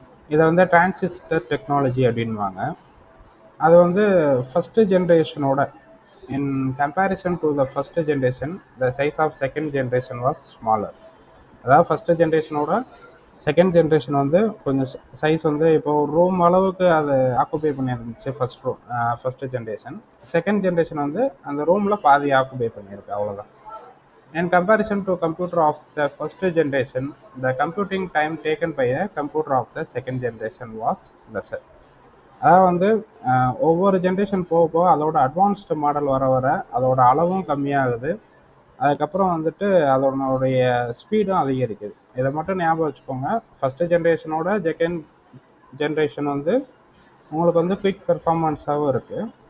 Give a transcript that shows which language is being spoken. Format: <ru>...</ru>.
<ta>இதை வந்து transistor technology அப்படின்வாங்க. அது வந்து first ஜென்ரேஷனோட</ta> <en>In comparison to the first generation the size of second generation was smaller.</en> <ta>அதாவது ஃபஸ்ட்டு ஜென்ரேஷனோட செகண்ட் ஜென்ரேஷன் வந்து கொஞ்சம் சைஸ் வந்து இப்போ ஒரு ரூம் அளவுக்கு அதை occupy பண்ணியிருந்துச்சு first generation. Second generation வந்து அந்த ரூமில் பாதி ஆக்குபை பண்ணியிருக்கு, அவ்வளோதான்.</ta> <en>In comparison to computer of the first generation, the computing time taken by a computer of the second generation was lesser.</en> <ta>அதாவது வந்து ஒவ்வொரு ஜென்ரேஷன் போக போக அதோட அட்வான்ஸ்டு மாடல் வர வர அதோட அளவும் கம்மியாகுது. அதுக்கப்புறம் வந்துட்டு அதோடைய ஸ்பீடும் அதிகரிக்குது. இதை மட்டும் ஞாபகம் வச்சுக்கோங்க. ஃபஸ்ட்டு ஜென்ரேஷனோட செகண்ட் ஜென்ரேஷன் வந்து உங்களுக்கு வந்து குயிக் பெர்ஃபார்மன்ஸாகவும் இருக்குது.</ta>